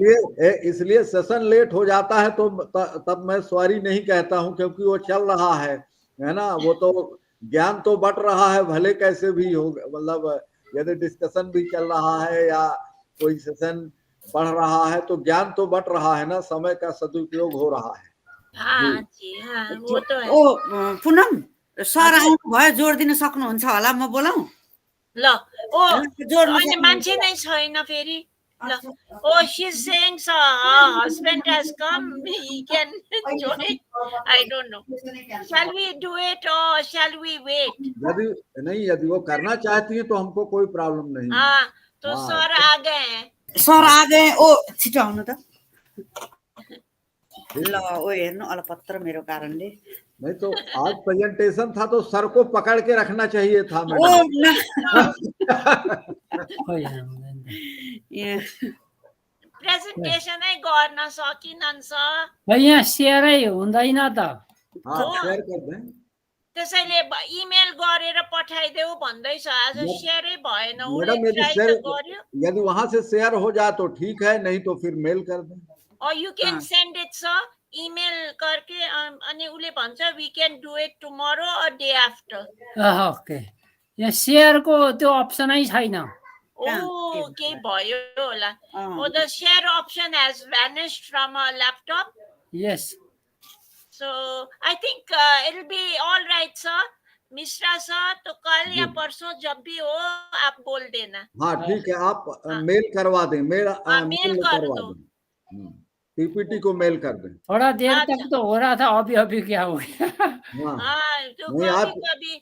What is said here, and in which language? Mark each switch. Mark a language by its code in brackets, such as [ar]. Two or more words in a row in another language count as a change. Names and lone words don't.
[hi] इसलिए [en] session late [hi] हो जाता है तो तब मैं सॉरी नहीं कहता हूं, क्योंकि वो चल रहा है ना, वो तो ज्ञान तो बट रहा है, भले कैसे भी हो, मतलब यदि डिस्कशन भी चल रहा है या कोई सेशन बढ़ रहा है तो ज्ञान तो बट रहा है ना, समय का सदुपयोग हो रहा है। हाँ जी, हाँ वो तो है। [ne] ओ पुनम सर आउनु भयो, जोड दिन सक्नुहुन्छ होला, म बोलाऊ? ल ओ अनि मान्छे नै छैन फेरि। ल ओ [en] she is saying husband has come, he can join. I don't know. Shall we do it or shall we wait? [hi] यदि वो करना चाहती है तो हमको कोई प्रॉब्लम नहीं। हाँ तो सर आ गए हैं। सर आ गए। [ne] ओ छिटो आउनु त। ल ओ हेर्नु अलपत्र मेरो कारणले। [hi] नहीं तो आज प्रेजेंटेशन था तो सर को पकड़ के रखना चाहिए था मैडम। [ne] प्रेजेन्टेसनै गर्न सकिनन् सर। यहाँ सेयरै हुँदैन त। [hi] शेयर कर दें। [ne] त्यसैले इमेल गरेर पठाइदेऊ भन्दैछ, आज सेयरै भएन। [hi] मैडम यदि वहां से शेयर हो जाए तो ठीक है, नहीं तो फिर मेल कर दें। [en] और you can send it sir email करके, [ne] अनि उले भन्छ [en] we can do it tomorrow or day after. [ne] ओके, यहाँ सेयरको त्यो अप्सनै छैन। Oh, के भयो होला। [en] Oh, the share option has vanished from our laptop. Yes. So I think it'll be all right, sir. [hi] मिश्रा सर, तो कल या परसों जब भी हो आप बोल देना। हाँ ठीक है, आप मेल करवा दें, मेल कर दो। पीपीटी को मेल कर दें। थोड़ा देर तक तो हो रहा था, अभी अभी क्या हो गया? हाँ तो कभी